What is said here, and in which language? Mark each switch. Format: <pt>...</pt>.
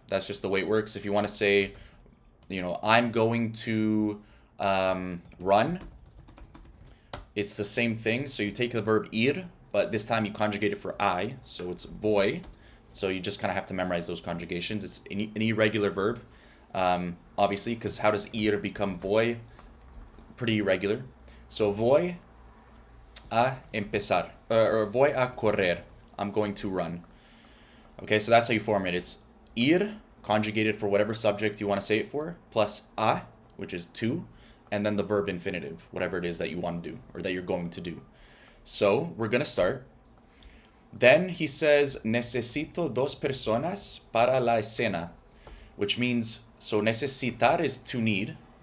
<en>That's just the way it works. If you want to say, I'm going to run, it's the same thing. So you take the verb ir, but this time you conjugate it for I. So it's voy. So you just kind of have to memorize those conjugations. It's an irregular verb. Obviously, because how does ir become voy? Pretty irregular.</en> <es>So voy a empezar, or voy a correr.</es> <en>I'm going to run. Okay, so that's how you form it. It's ir, conjugated for whatever subject you want to say it for, plus a, which is to, and then the verb infinitive, whatever it is that you want to do, or that you're going to do. So, we're going to start. Then he says,</en> <es>necesito dos personas para la escena,</es> <en>which means, so necesitar is to need.</en>